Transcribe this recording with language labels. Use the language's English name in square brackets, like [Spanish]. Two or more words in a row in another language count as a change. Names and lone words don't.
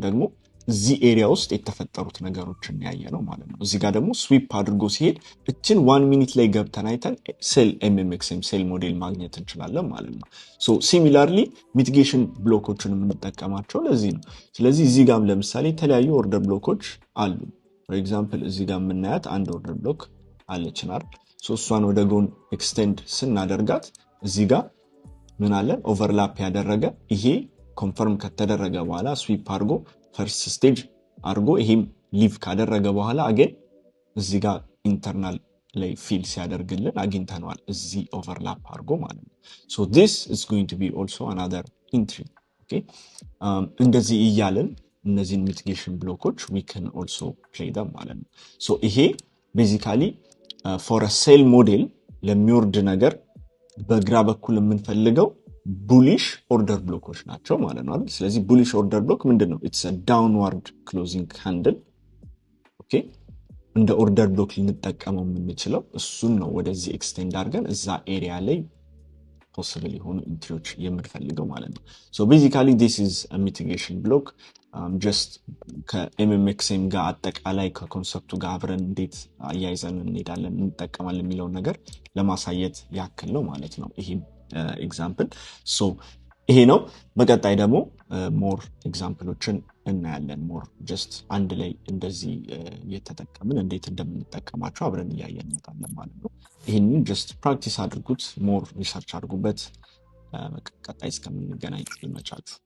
[Amharic] ደግሞ እዚህ ኤሪያ ውስጥ የተፈጠሩት ነገሮችን ያየ ነው ማለት ነው። እዚህ ጋር ደግሞ ስዊፕ አድርጎ ሲሄድ እችን 1 ሚኒት ላይ ገብተን አይተን [English] sell MMXM sell model [Amharic] ማግኘት እንችላለን ማለት ነው። [English] so similarly mitigation blocks [Amharic] የምንጠቀማቸው ለዚህ ነው። ስለዚህ እዚህ ጋርም ለምሳሌ የተለያዩ [English] order blocks [Amharic] አሉ። [English] for example [Amharic] እዚህ ጋር የምናያት አንድ [English] order block [Amharic] አለችናል። ሶ እሷን ወደ ጎን ኤክስቴንድ ስናደርጋት እዚህ ጋር ምን አለ? ኦቨርላፕ ያደረገ ይሄ ኮንፈርም ከተደረገ በኋላ ስዊፕ አድርጎ [English] first stage [Amharic] አድርጎ ይሄም ሊቭ ካደረገ በኋላ አገን እዚህ ጋር ኢንተርናል ላይ ፊል ሲያደርግልን አግኝተነዋል እዚህ ኦቨርላፕ አድርጎ ማለት ነው። [English] so this is going to be also another entry. [Amharic] okay እንደዚህ እያለን እነዚህን [English] mitigation blocks we can also play them [Amharic] ማለት ነው። so ይሄ [English] basically for a sell model [Amharic] ለሚወርድ ነገር በግራ በኩል የምንፈልገው [English] bullish order blocks [Amharic] ናቸው ማለት ነው አይደል? ስለዚህ [English] bullish order block [Amharic] ምንድነው? [English] it's a downward closing candle. [Amharic] ኦኬ እንደ [English] order block [Amharic] ልንጠቀመው የምንችለው እሱን ነው። ወደዚህ ኤክስቴንድ አድርገን እዛ ኤሪያ ላይ ፖሲብል የሆኑ ኢንትሪዎች የምንፈልገው ማለት ነው። [English] so basically this is a mitigation block. [Amharic] just ከኤምኤምኤክስም ጋር አጠቃላይ ከኮንሰፕቱ ጋር አብረን እንዴት አያይዘን እንሄዳለን እንጠቀማለን የሚለው ነገር ለማሳየት ያክል ነው ማለት ነው ይሄ ኤግዛምፕል። ሶ ይሄ ነው። በቀጣይ ደግሞ [English] more examples [Amharic] እናያለን። [English] more just [Amharic] አንድ ላይ እንደዚህ እየተጠቀምን እንዴት እንደምንጠቀማቸው አብረን እያየን እንመጣለን ማለት ነው። ይሄንን ጀስት ፕራክቲስ አድርጉት፣ [English] more research [Amharic] አድርጉበት። ቀጣይ እስከምንገናኝ ይመቻችሁ።